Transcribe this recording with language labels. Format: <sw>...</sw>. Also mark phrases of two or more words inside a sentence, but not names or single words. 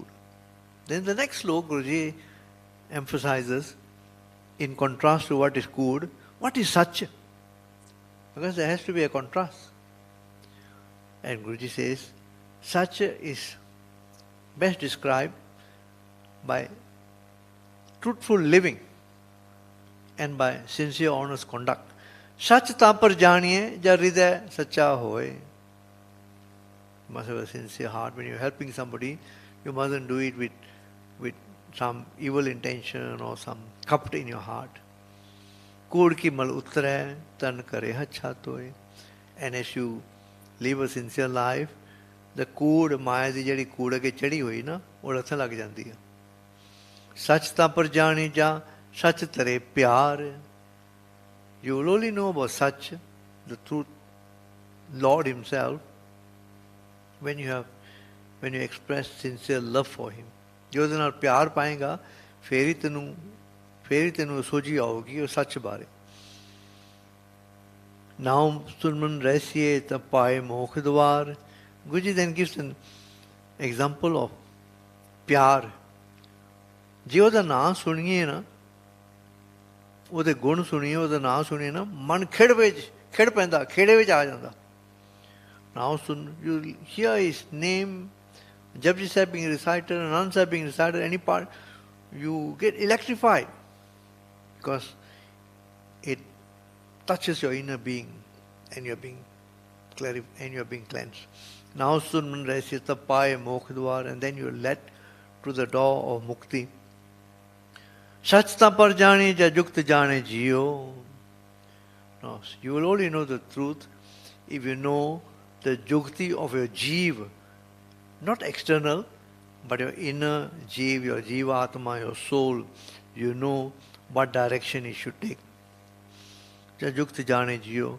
<en>Then the next slok, Guruji emphasizes, in contrast to what is Kood, what is Sach? Because there has to be a contrast. And Guruji says, Sach is best described by truthful living and by sincere, honest conduct.</en> <pa>ਸਚੁ ਤਾ ਪਰੁ ਜਾਣੀਐ ਜਾ ਰਿਦੈ ਸਚਾ ਹੋਇ.</pa> <en>You must have a sincere heart. When you're helping somebody, you mustn't do it with some evil intention or some kapt in your heart.</en> <pa>ਕੂੜ ਕੀ ਮਲੁ ਉਤਰੈ ਤਨੁ ਕਰੇ ਹਛਾ ਧੋਇ.</pa> <en>And as you live a sincere life, the kood,</en> <pa>ਮਾਇਆ ਦੀ ਜਿਹੜੀ ਕੂੜ ਕੇ ਚੜ੍ਹੀ ਹੋਈ ਨਾ, ਉਹ ਲੱਥਣ ਲੱਗ ਜਾਂਦੀ ਹੈ. ਸੱਚ ਤਾਂ ਪਰ ਜਾਣੀ ਜਾ ਸੱਚ ਤੇਰੇ ਪਿਆਰ.</pa> <en>You will only know about such, the truth, Lord Himself, when you express sincere love for Him.</en> <pa>ਜੇ ਉਹਦੇ ਨਾਲ ਪਿਆਰ ਪਾਏਗਾ ਫੇਰ ਹੀ ਤੈਨੂੰ ਸੋਝੀ ਆਉਗੀ ਉਹ ਸੱਚ ਬਾਰੇ. ਨਾਮ ਸੁਨਮਨ ਰਹਿਸੀਏ ਤਾਂ ਪਾਏ ਮੋਖ ਦਵਾਰ.</pa> <en>Guruji then gives an example of ਪਿਆਰ.</en> <pa>ਜੇ ਉਹਦਾ ਨਾਂ ਸੁਣੀਏ ਨਾ, ਉਹਦੇ ਗੁਣ ਸੁਣੀਏ, ਉਹਦਾ ਨਾਂ ਸੁਣੀਏ ਨਾ, ਮਨ ਖਿੜ ਪੈਂਦਾ, ਖੇੜੇ ਵਿੱਚ ਆ ਜਾਂਦਾ.</pa> <en>Now you hear his name, Japji Sahib being recited, Anand Sahib being recited, any part, you get electrified because it touches your inner being and you're being cleansed. Now</en> <pa>ਸੁਣਿ ਮਨੁ ਰਹਸੀਐ ਤਾ ਪਾਏ ਮੋਖ ਦੁਆਰੁ,</pa> <en>and then you're led to the door of Mukti.</en> <pa>ਸਚੁ ਤਾ ਪਰੁ ਜਾਣੀਐ ਜਾ ਜੁਗਤਿ ਜਾਣੈ ਜੀਉ.</pa> <en>No, you will only know the truth if you know the jukti of your jeev, not external, but your inner jeev, your jiva atma, your soul. You know what direction it should take.</en> <pa>ਜਾ ਜੁਗਤਿ ਜਾਣੈ ਜੀਉ.</pa>